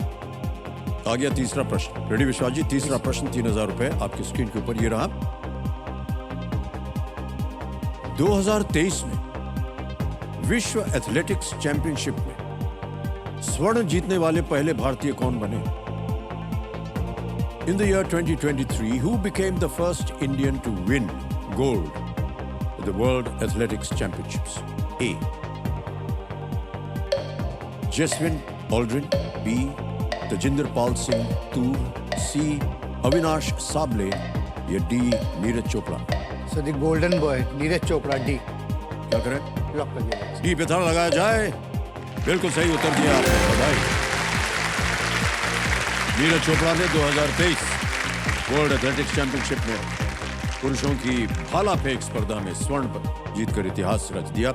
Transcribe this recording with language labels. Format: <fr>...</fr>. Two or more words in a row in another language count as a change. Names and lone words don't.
<hi>आ गया तीसरा प्रश्न। रेडी विश्वास जी? तीसरा प्रश्न 3000 रुपए आपकी स्क्रीन के ऊपर ये रहा। 2023 में विश्व एथलेटिक्स चैंपियनशिप में स्वर्ण जीतने वाले पहले भारतीय कौन बने?</hi> <en>In the year 2023, who became the first Indian to win gold at the World Athletics Championships? A. Jaswin Aldrin, B. Tajinder Pal Singh Toor, C.</en> <hi>Avinash Sable या D. नीरज चोपड़ा?</hi> <en>sir the golden boy नीरज चोपड़ा।</en> <hi>डी क्या करें? लॉक कर दिया। डी पे ताला लगाया जाए। बिल्कुल सही उत्तर दिया आपने, बधाई। नीरज चोपड़ा ने 2023</hi> <en>World Athletics Championship</en> <hi>में पुरुषों की भाला फेंक स्पर्धा में स्वर्ण जीतकर इतिहास रच दिया।</hi>